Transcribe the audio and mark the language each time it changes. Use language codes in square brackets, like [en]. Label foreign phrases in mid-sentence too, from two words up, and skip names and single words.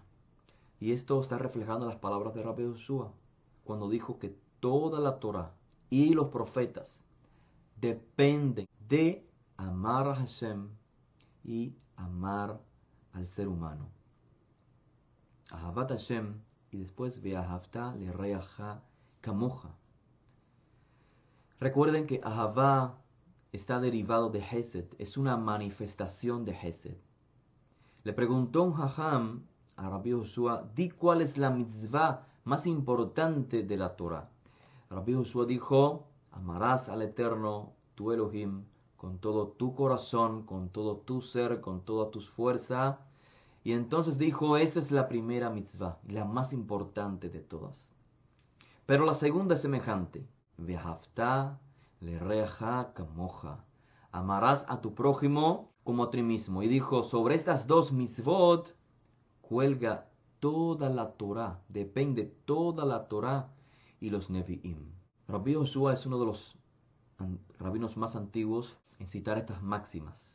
[es] Y esto está reflejando las palabras de Rabbi Joshua, cuando dijo que toda la Torah y los profetas dependen de amar a Hashem y amar al ser humano. [he] אהבת השם [es] y después [he] ואהבת לרעך כמוך. [es] Recuerden que Ahavá está derivado de Hesed, es una manifestación de Hesed. Le preguntó un Jajam a Rabbi Joshua, di cuál es la mitzvah más importante de la Torah. Rabbi Joshua dijo, amarás al Eterno, tu Elohim, con todo tu corazón, con todo tu ser, con toda tu fuerza. Y entonces dijo, esa es la primera mitzvah, la más importante de todas. Pero la segunda es semejante. [he] ואהבת לרעך כמוך. [es] Amarás a tu prójimo como a ti mismo. Y dijo, sobre estas dos mitzvot cuelga toda la Torah, depende toda la Torah y los Nevi'im. Rabbi Joshua es uno de los rabinos más antiguos en citar estas máximas.